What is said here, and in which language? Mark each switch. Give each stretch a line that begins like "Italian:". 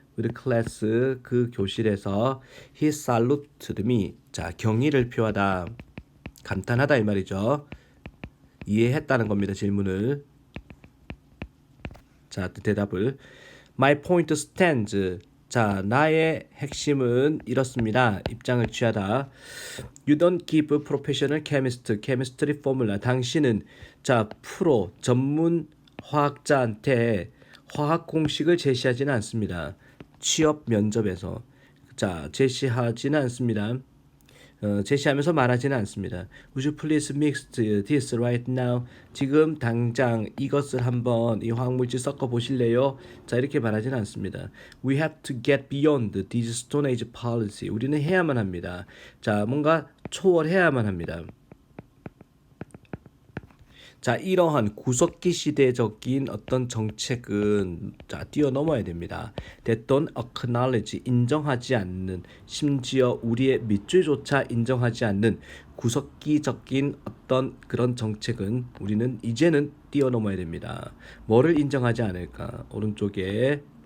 Korean: 우리 클래스 그 교실에서
English: he saluted me.
Korean: 자, 경의를 표하다. 간단하다 이 말이죠. 이해했다는 겁니다. 질문을. 자, 대답을.
English: My point stands.
Korean: 자, 나의 핵심은 이렇습니다. 입장을 취하다.
English: You don't give professional chemistry formula.
Korean: 당신은 자, 프로 전문 화학자한테 화학 공식을 제시하지는 않습니다. 취업 면접에서 자, 제시하지는 않습니다. 제시하면서 말하지는 않습니다.
English: Would you please mix this right now?
Korean: 지금 당장 이것을 한번 이 화학물질 섞어 보실래요? 자 이렇게 말하지는 않습니다.
English: We have to get beyond this Stone Age policy.
Korean: 우리는 해야만 합니다. 자 뭔가 초월해야만 합니다. 자 이러한 구석기 시대적인 어떤 정책은 자 뛰어넘어야 됩니다.
English: That don't acknowledge
Korean: 인정하지 않는 심지어 우리의 밑줄조차 인정하지 않는 구석기적인 어떤 그런 정책은 우리는 이제는 뛰어넘어야 됩니다. 뭐를 인정하지 않을까? 오른쪽에